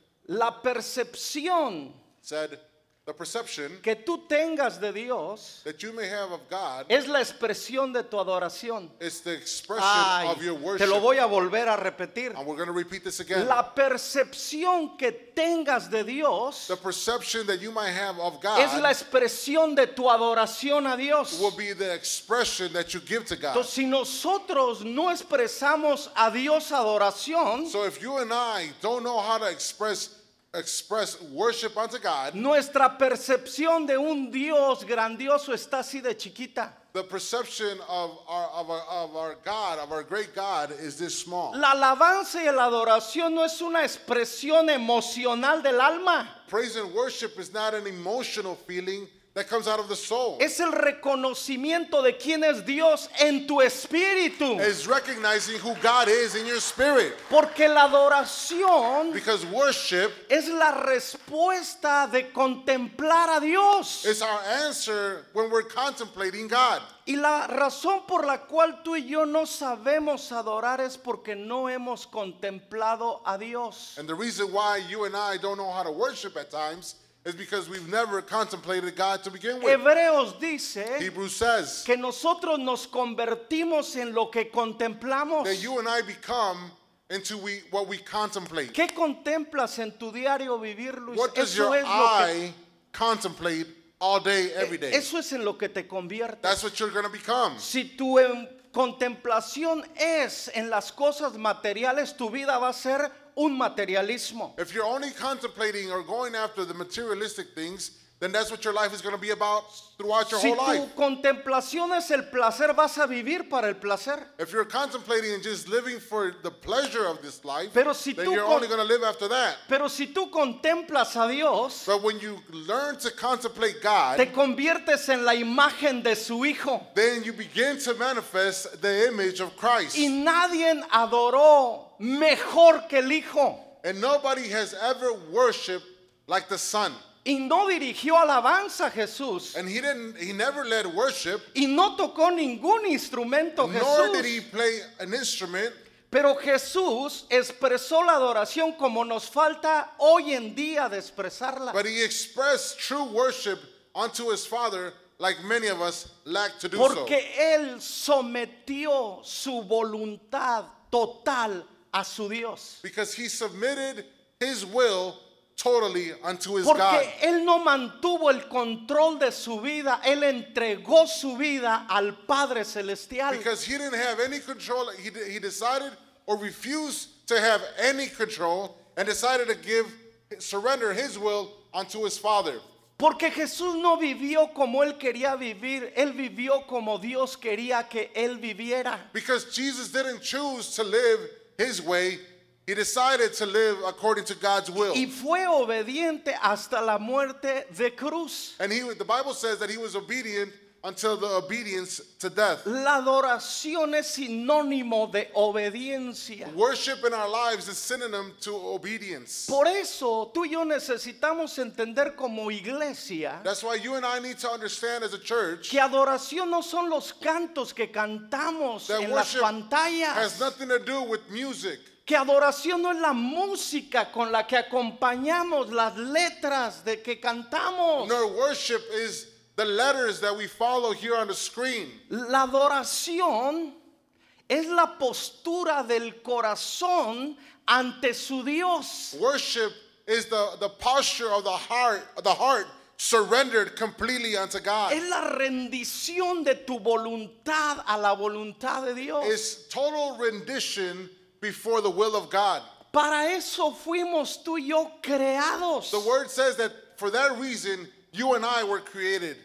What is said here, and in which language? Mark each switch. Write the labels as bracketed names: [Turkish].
[Spanish] La percepción [English] said, the perception [Spanish] que tú tengas de Dios [English] that you may have of God [Spanish] es la expresión de tu adoración. [English] is the expression [Spanish] Ay, [English] of your [Spanish] te [English] worship. [Spanish] lo voy a volver a repetir. [English] And we're going to repeat this again. [Spanish] La percepción que tengas de Dios [English] The perception that you might have of [Spanish] es la [English] God [Spanish] expresión de tu adoración a Dios. [English] will be the expression that you give to God. [Spanish] Entonces, si nosotros no expresamos a Dios adoración, [English] So if you and I don't know how to express worship unto God, [Spanish] nuestra percepción de un Dios grandioso está así de chiquita. [English] the perception of our God, of our great God, is this small. [Spanish] La alabanza y la adoración no es una expresión emocional del alma. [English] Praise and worship is not an emotional feeling that comes out of the soul. [Spanish] Es el reconocimiento de quién es Dios en tu espíritu. [English] It's recognizing who God is in your spirit. [Spanish] Porque la adoración [English] Because worship [Spanish] es la respuesta de contemplar a Dios. [English] is our answer when we're contemplating God. [Spanish] Y la razón por la cual tú y yo no sabemos adorar es porque no hemos contemplado a Dios. [English] And the reason why you and I don't know how to worship at times is because we've never contemplated God to begin with. [Spanish] Hebreos dice [English] Hebrews says [Spanish] que nosotros nos convertimos en lo que contemplamos. [English] that you and I become into what we contemplate. [Spanish] ¿Qué contemplas en tu diario vivir, Luis? [English] What does [Spanish] Eso [English] your [Spanish] es lo que [English] eye contemplate all day, every day? [Spanish] eso es en lo que te conviertes. [English] That's what you're going to become. [Spanish] Si tu contemplación es en las cosas materiales, tu vida va a ser un materialismo. [English] If you're only contemplating or going after the materialistic things, then that's what your life is going to be about throughout your [Spanish] Si [English] whole life. [Spanish] tu contemplación es el placer, vas a vivir para el placer. [English] If you're contemplating and just living for the pleasure of this life, [Spanish] Pero si [English] then [Spanish] tú [English] you're only going to live after that. [Spanish] Pero si tú contemplas a Dios, [English] But when you learn to contemplate God, [Spanish] te conviertes en la imagen de su Hijo. [English] then you begin to manifest the image of Christ. [Spanish] Y nadie adoró mejor que el Hijo. [English] And nobody has ever worshiped like the Son. [Spanish] Y no dirigió alabanza a Jesús. [English] And he never led worship, [Spanish] Y no tocó ningún instrumento [English] nor did he [Spanish] Jesús. [English] play an instrument. [Spanish] Pero Jesús expresó la adoración como nos falta hoy en día de expresarla. [English] But he expressed true worship unto his Father like many of us lack to do so. [Spanish] Porque Él sometió su voluntad total a su Dios. [English] Because he submitted his will totally unto his God. [Spanish] Porque él no mantuvo el control de su vida, él entregó su vida al Padre Celestial. [English] Because he didn't have any control. He decided or refused to have any control and decided to surrender his will unto his Father. [Spanish] Porque Jesús no vivió como él quería vivir, él vivió como Dios quería que él viviera. [English] Because Jesus didn't choose to live his way, he decided to live according to God's will. [Spanish] Y fue obediente hasta la muerte de cruz. [English] And the Bible says that he was obedient until the obedience to death. [Spanish] La adoración es sinónimo de obediencia. [English] Worship in our lives is synonym to obedience. [Spanish] Por eso tú y yo necesitamos entender como iglesia [English] That's why you and I need to understand as a church [Spanish] que adoración no son los cantos que cantamos [English] that [Spanish] en las [English] worship has [Spanish] pantallas. [English] nothing to do with music. [Spanish] Que adoración no es la música con la que acompañamos las letras de que cantamos. [English] Nor worship is the letters that we follow here on the screen. [Spanish] La adoración es la postura del corazón ante su Dios. [English] Worship is the posture of the heart surrendered completely unto God. [Spanish] Es la rendición de tu voluntad a la voluntad de Dios. [English] It's total rendition before the will of God. [Spanish] Para eso fuimos tú y yo creados. [English] The word says that for that reason you and I were created.